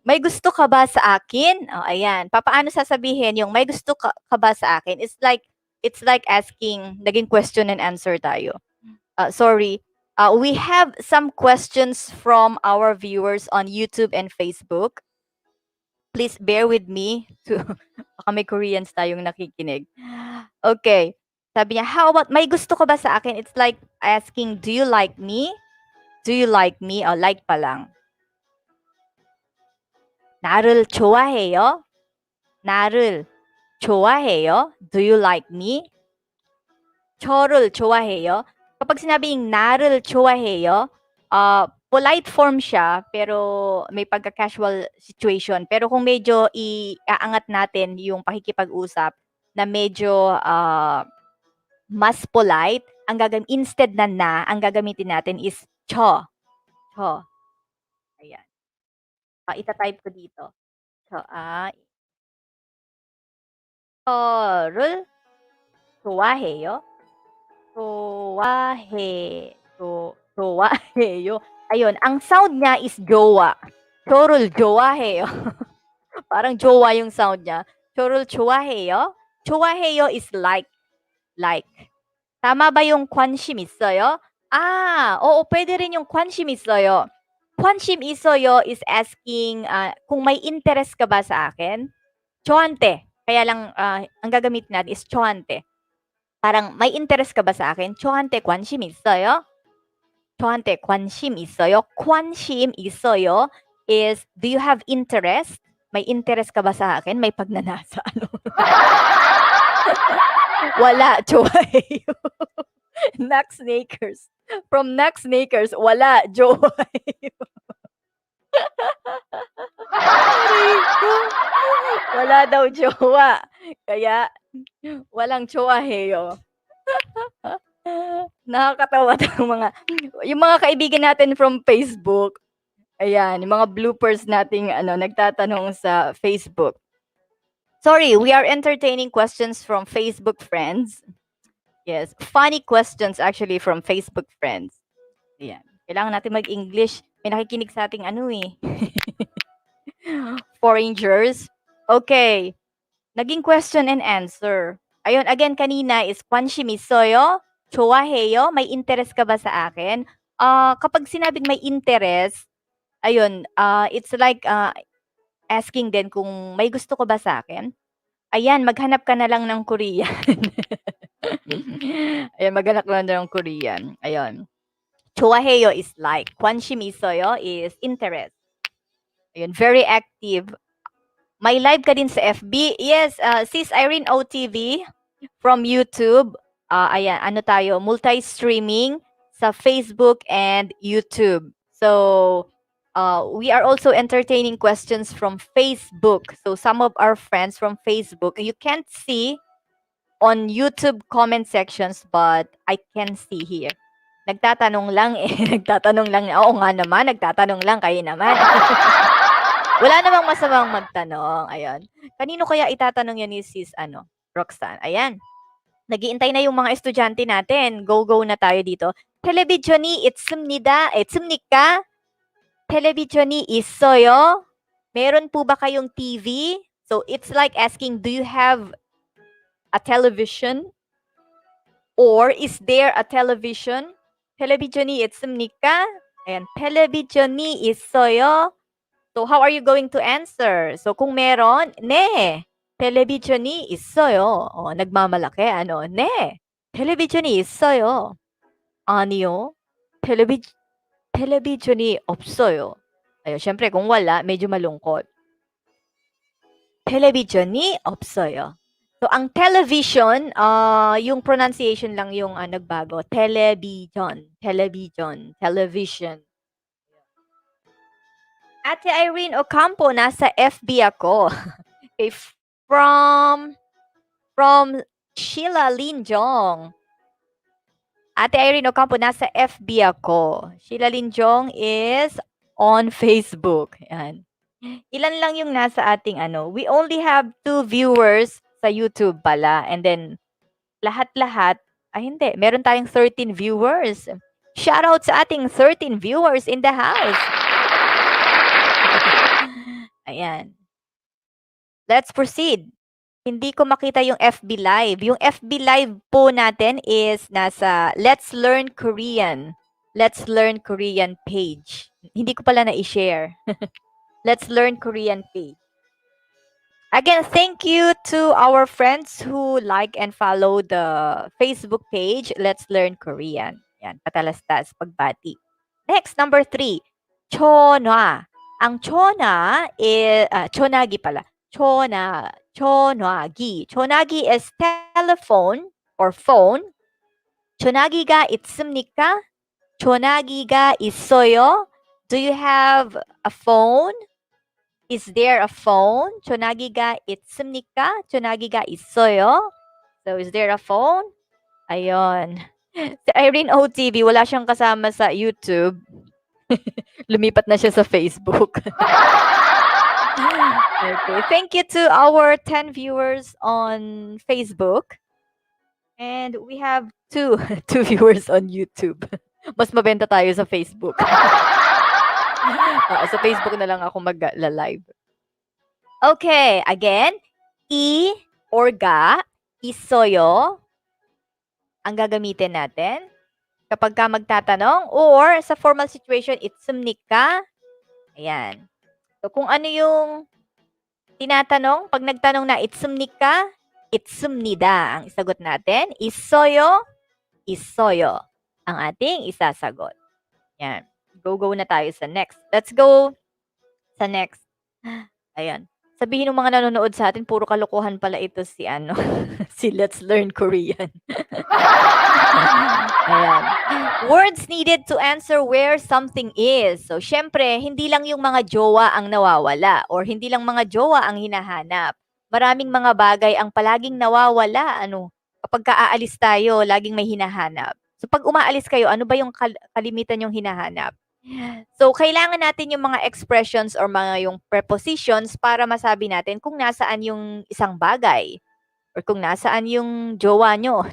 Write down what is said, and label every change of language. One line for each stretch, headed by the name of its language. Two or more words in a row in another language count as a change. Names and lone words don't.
Filipino: "May gusto ka ba sa akin?" Oh, ayan. Papaano sasabihin yung, "May gusto ka ba sa akin?"
English: It's like asking naging question and answer tayo. Sorry, we have some questions from our viewers on YouTube and Facebook. Please bear with me to
Filipino: baka may Koreans tayong nakikinig. Okay. Sabi niya,
English: "How about
Filipino: may gusto ka ba sa akin?"
English: It's like asking, "Do you like me? Do you like me?" Oh, like
Filipino: pa lang.
Korean: "나를 좋아해요?" "나를 좋아해요?"
English: "Do you like me?"
Korean: "저를 좋아해요?"
Filipino: Kapag sinabing
Korean: "나를 좋아해요,"
English: polite form
Filipino: siya pero may pagka-
English: casual situation.
Filipino: Pero kung medyo iaangat natin yung pakikipag-usap na medyo, mas polite, instead na, ang gagamitin natin is "저."
Korean: "저."
Filipino: Ayan. Ita-type ko dito.
Korean: "저." "저를 좋아해요?" 좋아해요.
Filipino: Ayun, ang sound niya is jowa.
Korean: 저를 좋아해요.
Filipino: Parang jowa yung sound niya.
Korean: 저를 좋아해요? 좋아해요
English: is like.
Filipino: Tama ba yung
Korean: 관심 있어요?
Filipino: Oo, pwede rin yung
Korean: 관심 있어요. 관심 있어요
English: is asking,
Filipino: kung may interest ka ba sa akin?
Korean: 저한테.
Filipino: Kaya lang, ang gagamitin natin is 저한테. Parang may interest ka ba sa akin?
Korean: 저한테 관심 있어요? 저한테 관심 있어요? 관심 있어요
English: is, do you have interest?
Filipino: May interest ka ba sa akin? May pagnanasa, ano? Wala, 좋아해요. Nacksnakers. From Nacksnakers, wala, jowa해요. Aray ko. Wala daw jowa. Kaya, walang jowa해요. Nakakatawa 'tong yung mga kaibigan natin from Facebook. Ayan, yung mga bloopers nating ano, nagtatanong sa Facebook.
English: Sorry, we are entertaining questions from Facebook friends. Yes, funny questions actually from Facebook friends.
Filipino: Ayan, kailangan natin mag-English. May nakikinig sa ating ano, eh, foreigners.
English: Okay, naging question and answer.
Filipino: Ayun, again kanina is
Korean: 관심 있어요? 좋아해요?
Filipino: May interest ka ba sa akin? Kapag sinabing may interest, ayun,
English: it's like, asking
Filipino: din kung may gusto ka ba sa akin? Ayan, maghanap ka na lang ng Korean. Ayan, maghanap ka na ng Korean. Ayun.
Korean: 좋아해요 is like. 관심 있어요 is interest.
English: Ayun, very active.
Filipino: May live ka din sa FB?
English: Yes, Sis Irene OTV from YouTube.
Filipino: Ayan, ano tayo, multi-streaming sa Facebook and YouTube.
English: So, we are also entertaining questions from Facebook. So, some of our friends from Facebook, you can't see on YouTube comment sections, but I can see here.
Filipino: Nagtatanong lang eh, nagtatanong lang. Oo nga naman, nagtatanong lang kayo naman. Wala namang masamang magtanong, ayun. Kanino kaya itatanong yan ni Sis ano, Roxanne? Ayan. Naghihintay na yung mga estudyante natin. Go na tayo dito.
Korean: 텔레비전이 있습니까? 텔레비전이 있어요?
Filipino: Meron po ba kayong TV?
English: So it's like asking, do you have a television? Or is there a television?
Korean: 텔레비전이 있습니까? Ayan, 텔레비전이 있어요?
English: So how are you going to answer?
Filipino: So kung meron,
Korean: 네, 텔레비전이 있어요.
Filipino: Nagmamalaki, ano?
Korean: 네, 텔레비전이 있어요. 아니요, 텔레비전이 없어요.
Filipino: Ayun, syempre kung wala, medyo malungkot.
Korean: 텔레비전이 없어요.
Filipino: So, ang television, yung pronunciation lang yung nagbago.
English: Television.
Filipino: Ate Irene Ocampo, nasa FB ako.
English: Okay, from Sheila Linjong.
Filipino: Ate Irene Ocampo, nasa FB ako.
English: Sheila Linjong is on Facebook.
Filipino: Yan. Ilan lang yung nasa ating
English: we only have 2 viewers
Filipino: sa YouTube pala. And then, lahat-lahat, hindi, meron tayong 13 viewers.
English: Shout out
Filipino: sa ating
English: 13 viewers in the house. Ayan. Let's proceed.
Filipino: Hindi ko makita yung FB Live. Yung FB Live po natin is nasa Let's Learn Korean.
English: Let's Learn Korean page.
Filipino: Hindi ko pala na-share.
English: Let's Learn Korean page. Again, thank you to our friends who like and follow the Facebook page, Let's Learn Korean.
Filipino: Yan, patalastas, pagbati.
English: Next, number 3, chonwa.
Filipino: Ang chona is, chonagi pala.
Korean: chonagi.
English: Chonagi is telephone or phone.
Korean: chonagi가 있습니까? chonagi가 있어요?
English: Do you have a phone? Is there a phone?
Korean: chonagi가 있습니까? chonagi가 있어요?
English: So, is there a phone?
Filipino: Ayun. Si Irene OTV, wala siyang kasama sa YouTube. Lumipat na siya sa Facebook.
English: Okay. Thank you to our 10 viewers on Facebook. And we have 2 viewers on YouTube.
Filipino: Mas mabenta tayo sa Facebook. Sa Facebook na lang ako mag-live. Okay, again, I or ga, 있어요, ang gagamitin natin kapag ka magtatanong, or sa
English: formal situation,
Filipino: 있습니까? Ayan. So, kung ano yung tinatanong, pag nagtanong na 있습니까? 있습니다 ang isagot natin. 있어요? 있어요 ang ating isasagot. Yan. Go na tayo sa next.
English: Let's go
Filipino: sa next. Ayan. Sabihin ng mga nanonood sa atin, puro kalokohan pala ito si si Let's Learn Korean. Ayan.
English: Words needed to answer where something is. So,
Filipino: syempre, hindi lang yung mga jowa ang nawawala or hindi lang mga jowa ang hinahanap. Maraming mga bagay ang palaging nawawala. Kapag aalis tayo, laging may hinahanap. So, pag umaalis kayo, ano ba yung kalimitan yung hinahanap? So, kailangan natin yung mga expressions or mga yung prepositions para masabi natin kung nasaan yung isang bagay or kung nasaan yung jowa nyo.